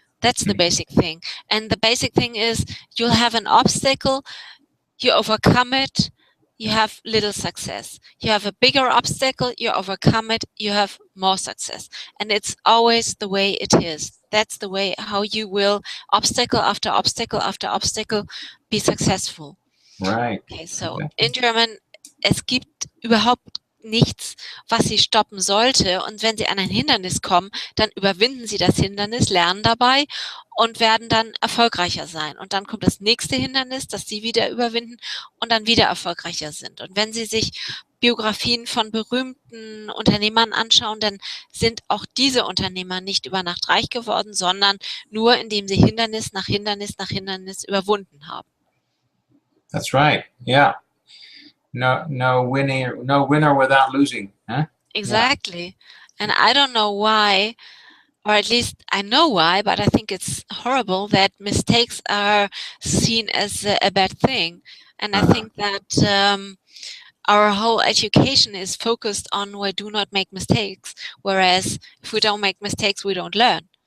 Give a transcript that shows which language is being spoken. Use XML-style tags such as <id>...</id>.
<en>That's the basic thing. And the basic thing is you'll have an obstacle, you overcome it, you have little success. You have a bigger obstacle, you overcome it, you have more success. And it's always the way it is. That's the way how you will, obstacle after obstacle after obstacle, be successful. Right. Okay, so Exactly. in German,</en> <de>es gibt überhaupt nichts, was Sie stoppen sollte. Und wenn Sie an ein Hindernis kommen, dann überwinden Sie das Hindernis, lernen dabei und werden dann erfolgreicher sein. Und dann kommt das nächste Hindernis, das Sie wieder überwinden und dann wieder erfolgreicher sind. Und wenn Sie sich Biografien von berühmten Unternehmern anschauen, dann sind auch diese Unternehmer nicht über Nacht reich geworden, sondern nur indem sie Hindernis nach Hindernis nach Hindernis überwunden haben.</de> <en>That's right. Yeah. No winner without losing. Huh? Exactly. And I don't know why, or at least I know why, but I think it's horrible that mistakes are seen as a bad thing. And I think that our whole education is focused on we do not make mistakes, whereas if we don't make mistakes, we don't learn.</en>